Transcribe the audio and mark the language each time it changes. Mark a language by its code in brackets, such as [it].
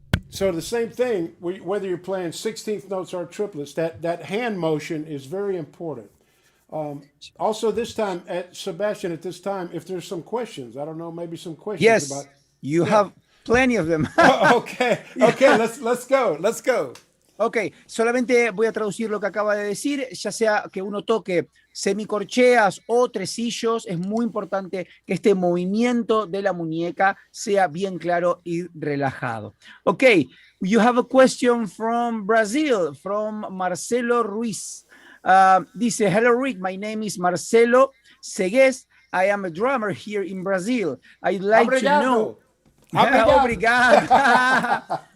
[en] So the same thing, whether you're playing 16th notes or triplets, that hand motion is very important. Also, this time, Sebastian, at this time, if there's some questions, I don't know, maybe some questions Yes, about, you yeah. have plenty of them. Okay, okay, let's go, let's go. [es] Ok, solamente voy a traducir lo que acaba de decir, ya sea que uno toque semicorcheas o tresillos, es muy importante que este movimiento de la muñeca sea bien claro y relajado. [en] Ok, you have a question from Brazil, from Marcelo Ruiz. [es] Dice, [en] hello Rick, my name is Marcelo Segues. I am a drummer here in Brazil. I'd like to know... [pt] Obrigado. Obrigado.